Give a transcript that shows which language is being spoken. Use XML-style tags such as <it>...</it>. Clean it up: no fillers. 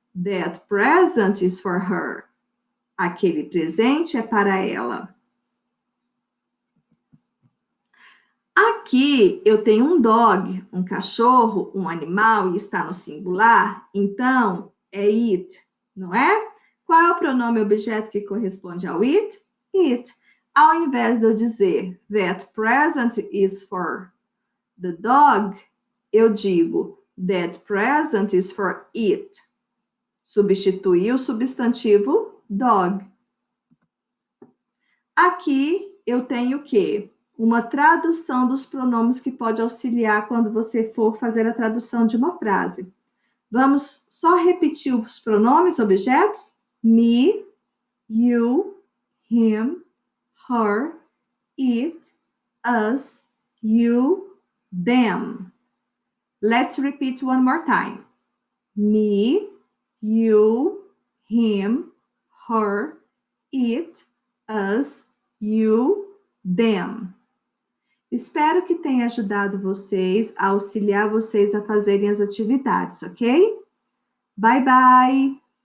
<en>That present is for her.</en> <pt>Aquele presente é para ela. Aqui eu tenho um dog, um cachorro, um animal e está no singular, então é it, não é? Qual é o pronome objeto que corresponde ao it?</pt> <en>It.</en> <pt>Ao invés de eu dizer</pt> <en>that present is for the dog,</en> <pt>eu digo</pt> <en>that present is for it.</en> <pt>Substituir o substantivo dog. Aqui eu tenho o quê? Uma tradução dos pronomes que pode auxiliar quando você for fazer a tradução de uma frase. Vamos só repetir os pronomes objetos?</pt> <en>Me, you, him, her, it, us, you, them. Let's repeat one more time. Me, you, him, her, it, us, you, them.</en> <pt>Espero que tenha ajudado vocês, a auxiliar vocês a fazerem as atividades, ok? Bye, bye!</pt>